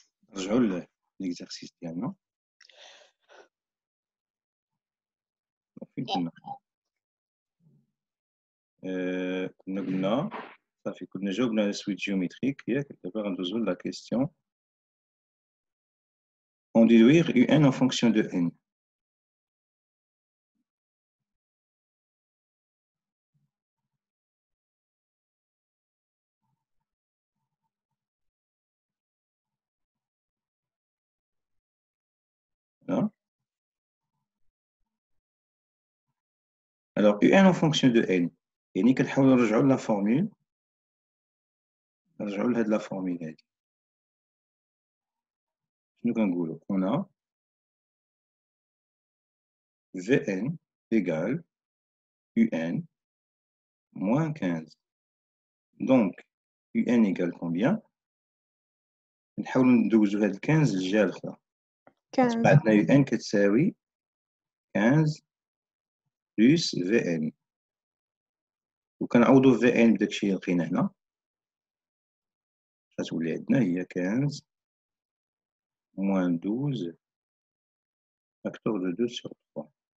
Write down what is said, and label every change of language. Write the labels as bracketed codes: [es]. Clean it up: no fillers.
[ar] نرجعو ليكزارسيس ديالنا. فين كنا؟ كنا قلنا صافي كنا جاوبنا على سويت جيومتريك ياك. دابا غندوزو [fr] لا كيستيون on déduire un en fonction de n. Voilà. Alors, un en fonction de n. [ar] يعني كنحاولوا نرجعوا لا فورمول نرجعوا لهاد لا فورمول هادي. شنو كنقولوا؟ [fr] on a Vn égale Un moins 15. Donc, Un égale combien? [ar] نحاولوا ندوزو هاد 15 للجهة الأخرى. 15 عندنا Un كتساوي 15 plus Vn. وكنعوضو Vn بداكشي اللي لقينا هنا غتولي عندنا هي 15 [fr] moins 12 facteur de 2 sur 3.